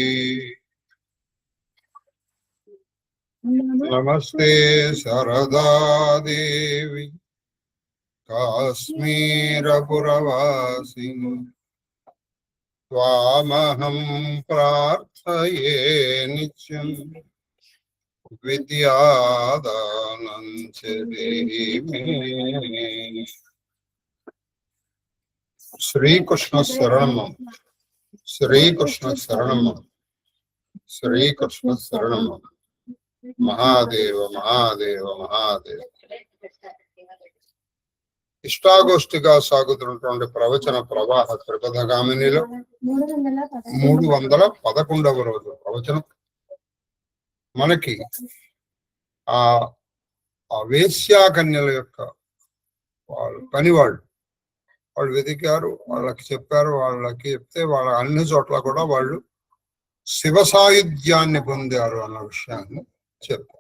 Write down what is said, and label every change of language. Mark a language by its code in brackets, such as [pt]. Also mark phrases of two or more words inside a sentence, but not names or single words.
[sa] नमस्ते शारदा देवी काश्मीरपुरवासिनी त्वामहं प्रार्थये नित्यं विद्यादानं च देहि मे। श्री कृष्ण शरणम। श्री कृष्ण शरणम। श्री कृष्ण शरणम। महादेव महादेव महादेव। [te] ఇష్టాగోష్ఠిగా సాగుతున్నటువంటి ప్రవచన ప్రవాహ త్రిపథగామినిలో 311వ రోజు ప్రవచనం. మనకి ఆ వేశ్యాకన్యల యొక్క వాళ్ళు వెతికారు, వాళ్ళకి చెప్పారు, వాళ్ళకి చెప్తే వాళ్ళ అన్ని చోట్ల కూడా వాళ్ళు శివ సాయుధ్యాన్ని పొందారు అన్న విషయాన్ని చెప్పారు.